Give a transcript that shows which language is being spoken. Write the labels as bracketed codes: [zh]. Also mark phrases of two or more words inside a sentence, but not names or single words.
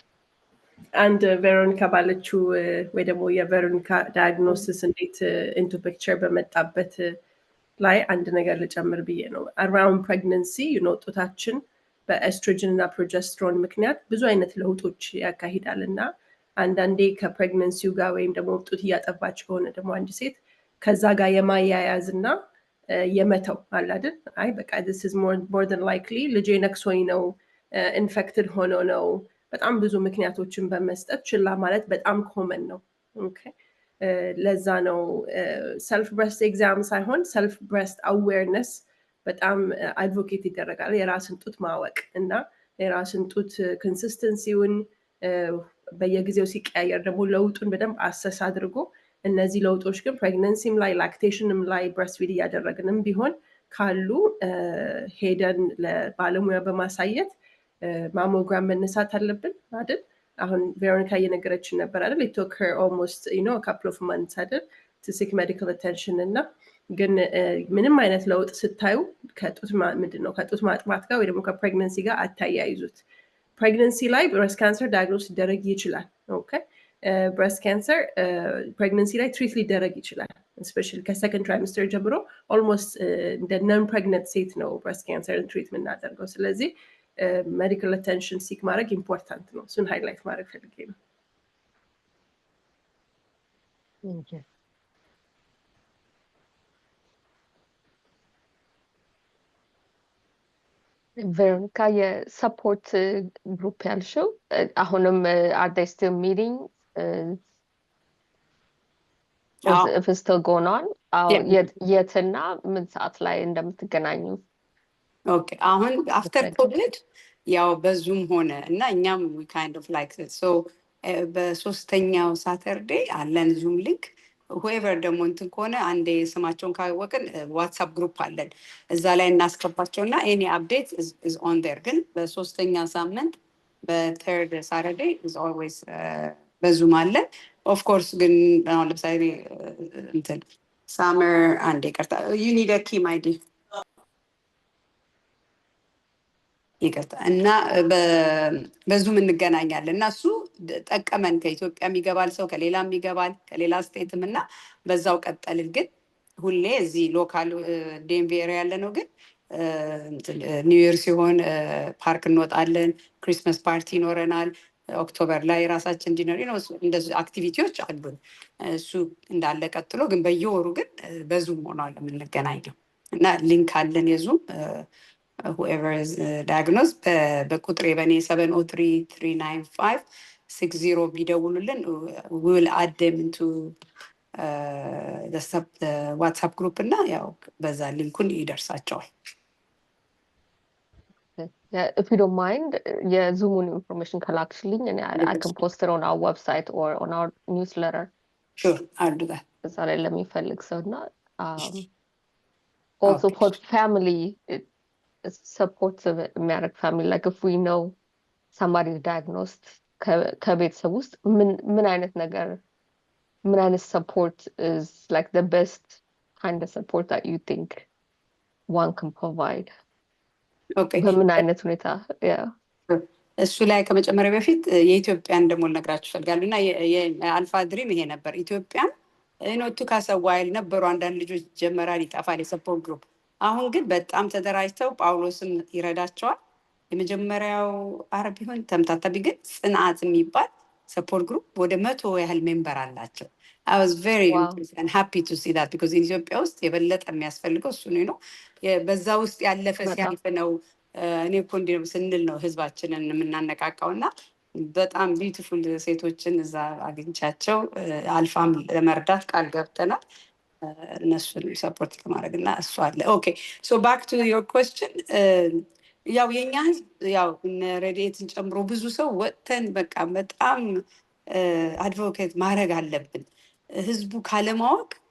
[am] አንድ ቬሮኒካ ባለችው ወይ ደግሞ የቬሮኒካ ዳያግኖሲስ እንዴት [en] into picture [am] በመጣበት ላይ አንድ ነገር ልጨምር ብዬ ነው። [en] around pregnancy [am] ጡታችን በኤስትሮጅን እና ፕሮጀስትሮን ምክንያት ብዙ አይነት ለውጦች ያካሂዳል እና አንዳንዴ ከፕሬግነንሲው ጋር ወይም ደግሞ ጡት እያጠባች ከሆነ ደግሞ አንድ ሴት ከዛ ጋር የማያያዝ እና የመተው አለ አይደል? አይ በቃ [en] this is more than likely [am] ልጄ ነክሶኝ ነው፣ ኢንፌክትድ ሆኖ ነው፣ በጣም ብዙ ምክንያቶችን በመስጠት ችላ ማለት በጣም ኮመን ነው። ኦኬ ለዛ ነው [en] self breast exam [am] ሳይሆን [en] self breast awareness [am] በጣም አድቮኬት ይደረጋል። የራስን ጡት ማወቅ እና የራስን ጡት ኮንሲስተንሲውን በየጊዜው ሲቀያየር ደግሞ ለውጡን በደንብ አሰስ አድርጎ እነዚህ ለውጦች ግን ፕሬግነንሲም ላይ ላክቴሽንም ላይ ብሬስትፊድ እያደረግንም ቢሆን ካሉ ሄደን ለባለሙያ በማሳየት ማሞግራም መነሳት አለብን አይደል? አሁን ቬሮኒካ እየነገረችን ነበር አይደል? [en] it took her almost a couple of months [am] አይደል [en] to seek medical attention [am] እና ግን ምንም አይነት ለውጥ ስታዩ ከጡት ማጥባት ጋር ወይ ደግሞ ከፕሬግነንሲ ጋር አታያይዙት። ፕሬግነንሲ ላይ [en] breast cancer diagnose [am] ሊደረግ ይችላል። ኦኬ [en] breast cancer [am] ፕሬግነንሲ ላይ ትሪት ሊደረግ ይችላል። ስፔሻሊ ከሰከንድ ትራይምስተር ጀምሮ ኦልሞስት እንደ [en] non pregnant [am] ሴት ነው [en] breast cancer [am] ትሪት የምናደርገው። ስለዚህ [en] medical attention [am] ሲክ ማድረግ ኢምፖርታንት ነው። እሱን ሃይላይት ማድረግ ፈልጌ ነው። [en] ቬሮኒካ የሰፖርት ግሩፕ [am] ያልሽው አሁንም [en] are they still meeting? if it's still going on? [am] የትና ምን ሰዓት ላይ እንደምትገናኙ? ኦኬ አሁን አፍተር ኮቪድ ያው በዙም ሆነ እና እኛም [en] we kind of like it so [am] በሶስተኛው ሳተርዴ አለን ዙም ሊንክ whoever ደግሞ እንትን ከሆነ አንዴ ስማቸውን ካወቅን ዋትስአፕ ግሩፕ አለን እዛ ላይ እናስገባቸውና [en] any update is on there። [am] ግን በሶስተኛ ሳምንት በ [en] third Saturday is always [am] በዙም አለን። [en] of course [am] ግን አሁን ለምሳሌ እንትን summer አንዴ ቀርታ [en] you need a key my dear [am] ይቅርታ እና በዙም እንገናኛለን እና እሱ ጠቀመን። ከኢትዮጵያ የሚገባል ሰው ከሌላም ይገባል ከሌላ ስቴትም እና በዛው ቀጠልን። ግን ሁሌ እዚህ [en] local Denver area [am] ያለ ነው። ግን [en] New Year [am] ሲሆን ፓርክ እንወጣለን፣ [en] Christmas party [am] ይኖረናል፣ ኦክቶበር ላይ ራሳችን ዲነር ነው። እንደዚህ አክቲቪቲዎች አሉን። እሱ እንዳለ ቀጥሎ ግን በየወሩ ግን በዙም ሆኗል የምንገናኘው እና ሊንክ አለን የዙም [en] whoever is diagnosed [am] በቁጥሬ በኔ [en] 703-395 60 ቢደውሉልን we will add them into the WhatsApp group [am] እና ያው በዛ ሊንኩን ይደርሳቸዋል። [en] Yeah, if you don't mind, yeah, Zoom information ከላክሽልኝ and I can post it on our website or on our newsletter. Sure, I'll do that. [am] እዛ ላይ ለሚፈልግ ሰው እና [en] also for family it supports የሚያደርግ family like if we know somebody is diagnosed [am] ከቤተሰብ ውስጥ ምን አይነት ነገር ምን አይነት [en] support is like the best kind of support that you think one can provide? Okay. [am] በምን አይነት ሁኔታ እሱ ላይ ከመጨመሪያ በፊት የኢትዮጵያን ደግሞ ልነግራችሁ እፈልጋለሁ እና የአልፋ ድሪም ይሄ ነበር። ኢትዮጵያን ኖቱ ካሰዋይል ነበሩ አንዳንድ ልጆች ጀመራል ይጠፋል የሰፖርት ግሩፕ። አሁን ግን በጣም ተደራጅተው ጳውሎስም ይረዳቸዋል። የመጀመሪያው አረብ ቢሆን ተምታታቢ ግን ጽናት የሚባል ሰፖርት ግሩፕ ወደ 100 ያህል ሜምበር አላቸው። [en] I was very impressed and happy to see that because in [am] ኢትዮጵያ ውስጥ የበለጠ የሚያስፈልገው እሱ ነው። በዛ ውስጥ ያለፈ ሲያልፍ ነው እኔ እኮ እንዲህ ነው ስንል ነው ህዝባችንን የምናነቃቃው እና በጣም ቢዩቲፉል ሴቶችን እዛ አግኝቻቸው አልፋም ለመርዳት ቃል ገብተናል እነሱን ሰፖርት ለማድረግ እና እሱ አለ። [en] okay so back to your question [am] ያው የኛ ህዝብ ያው ረድኤትን ጨምሮ ብዙ ሰው ወጥተን በቃ በጣም አድቮኬት ማድረግ አለብን። ህዝቡ ካለማወቅ